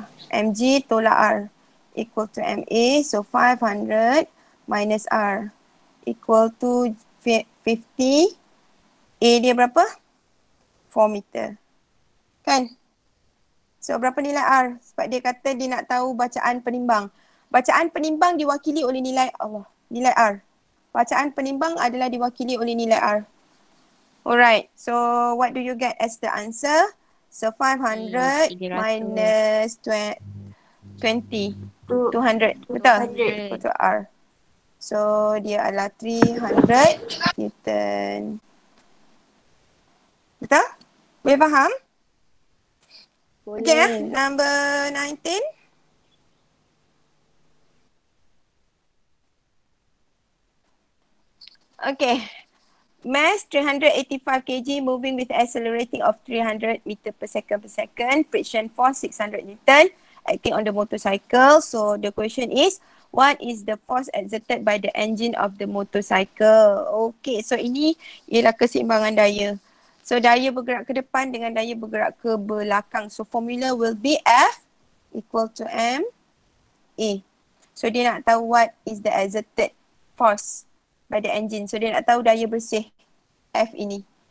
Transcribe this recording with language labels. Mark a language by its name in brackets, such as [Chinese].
[English] Mg tolak R equal to MA. So 500 minus R equal to 50. [Malay] A dia berapa? [English] 4 meter. Kan? [Malay] So berapa nilai R? Sebab dia kata dia nak tahu bacaan penimbang. Bacaan penimbang diwakili oleh nilai R. Bacaan penimbang adalah diwakili oleh nilai R. [English] Alright. So what do you get as the answer? So 500 minus 20. 200. Betul? Equal to R. [Malay] So dia adalah 300 Newton. Betul? Boleh faham? [English] Okay, number 19. Okay. Mass 385 kg moving with accelerating of 300 meter per second. Friction force 600 Newton acting on the motorcycle. So the question is, what is the force exerted by the engine of the motorcycle? [Malay] Okay, so ini ialah keseimbangan daya. So daya bergerak ke depan dengan daya bergerak ke belakang. [English] So formula will be F equal to M A. [Malay] So dia nak tahu [English] what is the exerted force by the engine. [Malay] So dia nak tahu daya bersih F ini.